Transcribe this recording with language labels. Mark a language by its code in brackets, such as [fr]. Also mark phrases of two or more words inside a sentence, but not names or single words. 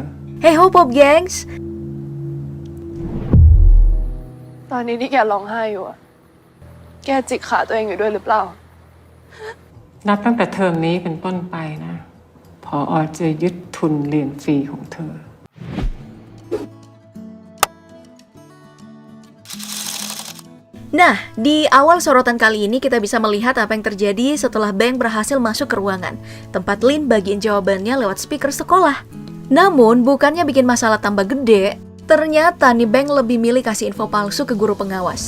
[en] Hey Hope Pop Gangs [th] ตอนนี้ที่แกร้องไห้อยู่อะแกจิกขาตัวเองอยู่ด้วยหรือเปล่า นับตั้งแต่เทอมนี้เป็นต้นไปนะพอจะยึดทุนเรียนฟรีของเธอ [id] Nah, di awal sorotan kali ini kita bisa melihat apa yang terjadi setelah Bang berhasil masuk ke ruangan tempat Lin bagiin jawabannya lewat speaker sekolah. Namun, bukannya bikin masalah tambah gede, ternyata nih Bang lebih milih kasih info palsu ke guru pengawas.